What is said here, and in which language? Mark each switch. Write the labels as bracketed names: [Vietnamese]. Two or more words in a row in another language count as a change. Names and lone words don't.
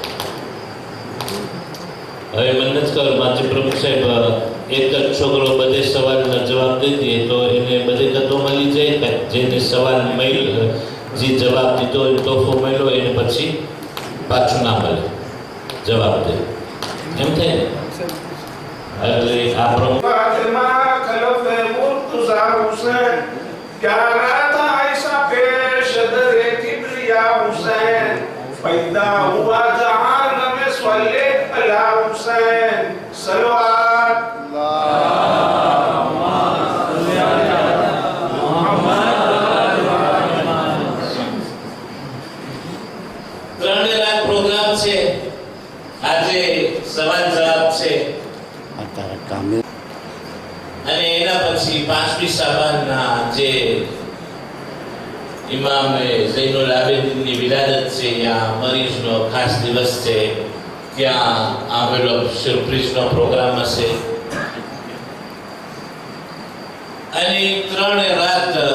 [Gujarati] હવે મને નથી ખબર માજી પ્રમુખ સાહેબ એક જ છોકરો બધે સવાલના જવાબ દઈ દે તો એને બધે કતો મળી જાય. જેને સવાલ મળ્યો જે જવાબ દીધો એ તોહફો મળ્યો એને પછી પાછું ના મળે જવાબ દે એમ થાય ને. એટલે આ પ્રમુખ [Hindi] पैदा हुआ जहान में [Arabic] صلّ على حسين [Hindi] सलवात [Gujarati] પ્રોગ્રામ છે. આજે સવાલ જવાબ છે અને એના પછી 5મી શાબાનના જે ઇમામ ઝૈનુલ આબેદીનની વિલાદત છે યા મરીઝનો ખાસ દિવસ છે ત્યાં આવેલો સરપ્રાઈઝનો પ્રોગ્રામ હશે અને 3 રાત